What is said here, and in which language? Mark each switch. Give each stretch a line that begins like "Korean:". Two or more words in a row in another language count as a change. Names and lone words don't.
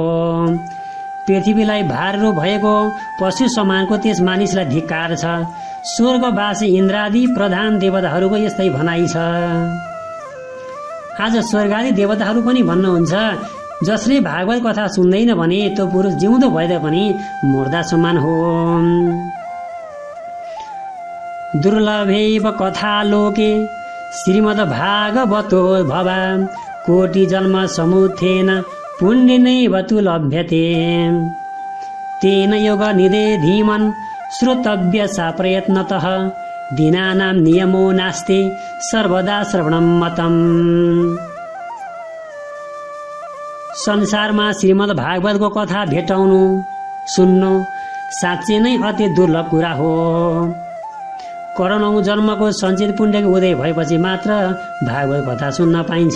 Nepali: पृथ्वीलाई भारो भएको पशु समानको त्यस मानिसलाई धिक्कार छ। स्वर्गवासी इन्द्रादि प्रधान देवताहरूको यस्तै भनाइ छ। आज स्वर्गादी देवताहरू पनि भन्नुहुन्छ जसले भागवत कथा सुन्दैन भने त्यो पुरुष जिउँदो भए पनि मुर्दा समान हो।
Sanskrit: दुर्लभैव कथा लोके श्रीमद् भागवतो भवा कोटि जन्म समुत्थेन पुण्यनैव तु लभ्यते तेन योग निधे धीमन् श्रोतव्य सा प्रयत्नतः दीनानां नियमो नास्ति सर्वदा श्रवणं मतम्।
Nepali: संसारमा श्रीमद् भागवतको कथा भेटाउनु सुन्नु साँच्चै नै अति दुर्लभ कुरा हो। करोडौं जन्मको सञ्चित पुण्यको उदय भएपछि मात्र भागवत कथा सुन्न पाइन्छ।